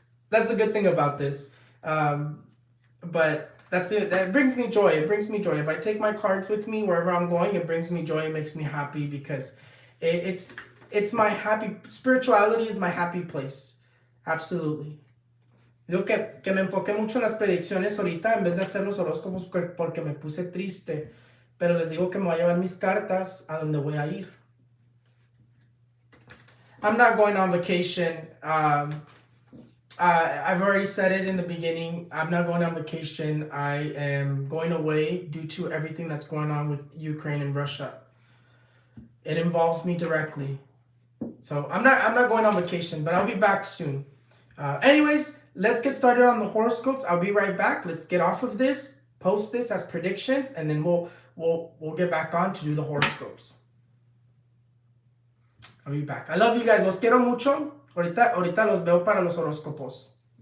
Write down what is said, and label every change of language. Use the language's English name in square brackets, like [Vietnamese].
[English] That's the good thing about this. But that's it. That brings me joy. It brings me joy. If I take my cards with me wherever I'm going, it brings me joy. It makes me happy, because it's my happy. Spirituality is my happy place. Absolutely. [Spanish] Digo que me enfoqué mucho en las predicciones ahorita, en vez de hacer los horóscopos, porque me puse triste. Pero les digo que me voy a llevar mis cartas a donde voy a ir. [English] I'm not going on vacation. I've already said it in the beginning. I'm not going on vacation. I am going away due to everything that's going on with Ukraine and Russia. It involves me directly. So I'm not going on vacation, but I'll be back soon. Anyways, let's get started on the horoscopes. I'll be right back. Let's get off of this, post this as predictions, and then we'll get back on to do the horoscopes. I'll be back. I love you guys. [Spanish] Los quiero mucho. Ahorita los veo para los horóscopos.